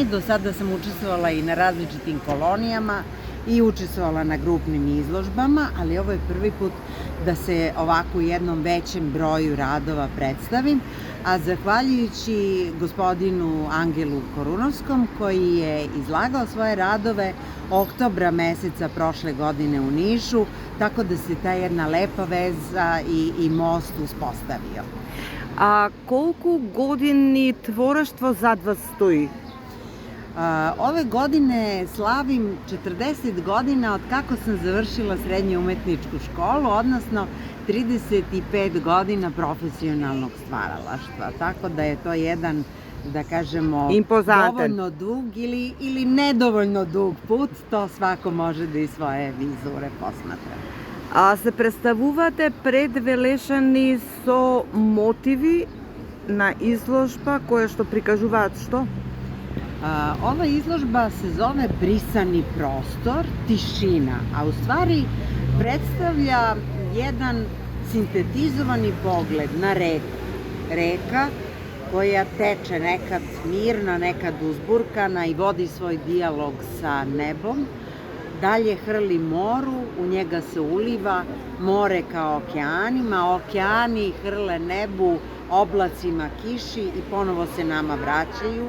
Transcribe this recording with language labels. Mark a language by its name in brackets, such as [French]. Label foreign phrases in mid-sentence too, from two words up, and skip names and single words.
[Serbian] Do sada sam učestvovala i na različitim kolonijama i učestvovala na grupnim izložbama, ali ovo je prvi put da se ovako u jednom većem broju radova predstavim, a zahvaljujući gospodinu Angelu Korunovskom koji je izlagao svoje radove oktobra meseca prošle godine u Nišu, tako da se ta jedna lepa veza i most uspostavio. [Macedonian] А колку години творештво зад вас стои? [Serbian] Ove godine slavim 40 godina od kako sam završila srednju umetničku školu, odnosno 35 godina profesionalnog stvaralaštva. Tako da je to jedan, da kažemo, dovoljno dug ili nedovoljno dug put, to svako može da iz svoje vizure posmatra. [Macedonian] А се представувате пред Велешани со мотиви на изложба која што прикажуваат што? [Serbian] Ova izložba se zove Brisani prostor, tišina, a u stvari predstavlja jedan sintetizovani pogled na reku. Reka koja teče nekad mirna, nekad uzburkana i vodi svoj dijalog sa nebom, dalje hrli moru, u njega se uliva more kao okeanima, okeani hrle nebu, oblacima kiši i ponovo se nama vraćaju.